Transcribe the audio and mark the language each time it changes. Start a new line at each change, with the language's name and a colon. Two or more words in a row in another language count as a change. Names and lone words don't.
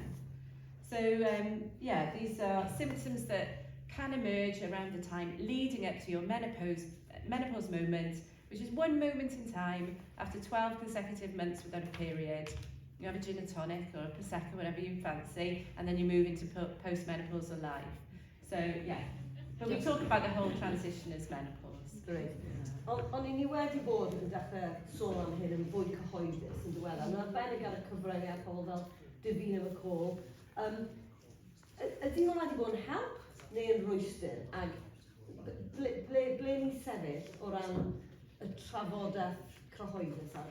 English: So, these are symptoms that can emerge around the time leading up to your menopause moment, which is one moment in time after 12 consecutive months without a period. You have a gin and tonic or a prosecco, whatever you fancy, and then you move into post-menopausal life. So, but we talk about the whole transition as menopause. Great.
Welsh: O'n i wedi bod yn dechrau sôn am hyn yn fwy cyhoeddus yn diweddar. Yn arbennig ar y cyfryngau pobl fel Davina McCall. Ydy hwnna wedi bod yn help neu yn rwystr? Ac ble ni sefyll o ran y trafodaeth cyhoeddus ar y pwnc yma?